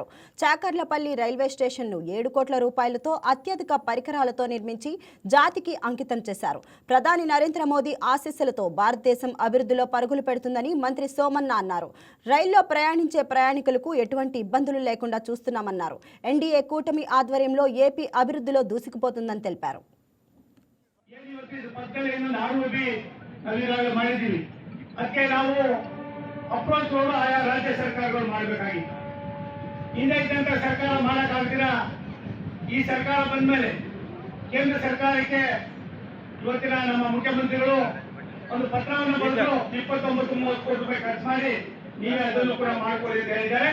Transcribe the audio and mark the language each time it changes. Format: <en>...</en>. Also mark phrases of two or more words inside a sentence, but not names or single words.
<te>చాకర్లపల్లి రైల్వే స్టేషన్ను 7 కోట్ల రూపాయలతో అత్యధిక పరికరాలతో నిర్మించి జాతికి అంకితం చేశారు. ప్రధాని నరేంద్ర మోదీ ఆశీస్సులతో భారతదేశం అభివృద్ధిలో పరుగులు పెడుతుందని మంత్రి సోమన్న అన్నారు. రైల్లో ప్రయాణించే ప్రయాణికులకు ఎటువంటి ఇబ్బందులు లేకుండా చూస్తున్నామన్నారు. ఎన్డీఏ కూటమి ఆధ్వర్యంలో ఏపీ అభివృద్ధిలో దూసుకుపోతుందని తెలిపారు.</te> <kn>ಮಾಡಿದ್ದೀವಿ. ಅದಕ್ಕೆ ನಾವು</kn> <en>approach road</en> <kn>ಆಯಾ ರಾಜ್ಯ ಸರ್ಕಾರಗಳು ಮಾಡಬೇಕಾಗಿತ್ತು. ಹಿಂದೈತಂತ ಸರ್ಕಾರ ಮಾಡಕ್ಕಾಗ್ತಿರ. ಈ ಸರ್ಕಾರ ಬಂದ್ಮೇಲೆ ಕೇಂದ್ರ ಸರ್ಕಾರಕ್ಕೆ ಇವತ್ತಿನ ನಮ್ಮ ಮುಖ್ಯಮಂತ್ರಿಗಳು ಒಂದು ಪತ್ರವನ್ನು ಬರೆದು 29-30 ಕೋಟಿ ರೂಪಾಯಿ ಖರ್ಚು ಮಾಡಿ ನೀವೇ ಅದನ್ನು ಕೂಡ ಮಾಡಿಕೊಳ್ಳಿ ಅಂತ ಹೇಳಿದ್ದಾರೆ.</kn>